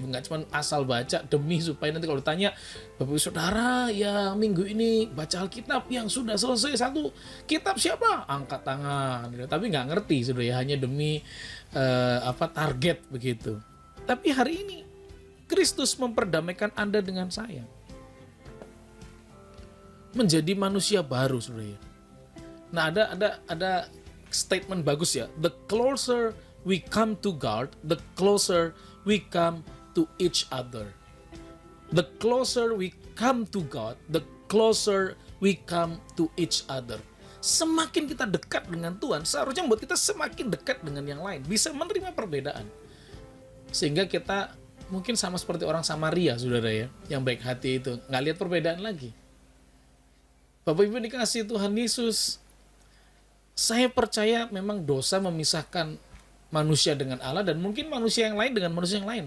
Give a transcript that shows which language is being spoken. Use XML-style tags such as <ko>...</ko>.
<id>Enggak cuma asal baca demi supaya nanti kalau ditanya, Bapak Saudara yang minggu ini baca Alkitab yang sudah selesai 1 kitab siapa? Angkat tangan. Tapi nggak ngerti saudara, hanya demi target begitu. Tapi hari ini Kristus memperdamaikan Anda dengan saya, menjadi manusia baru saudara. Nah, ada statement bagus ya,</id> <en>the closer we come to God, the closer we come to each other. The closer we come to God, the closer we come to each other.</en> <id>Semakin kita dekat dengan Tuhan, seharusnya membuat kita semakin dekat dengan yang lain, bisa menerima perbedaan. Sehingga kita mungkin sama seperti orang Samaria, saudara ya, yang baik hati itu, nggak lihat perbedaan lagi. Bapak Ibu dikasih Tuhan Yesus, saya percaya memang dosa memisahkan manusia dengan Allah, dan mungkin manusia yang lain dengan manusia yang lain.</id>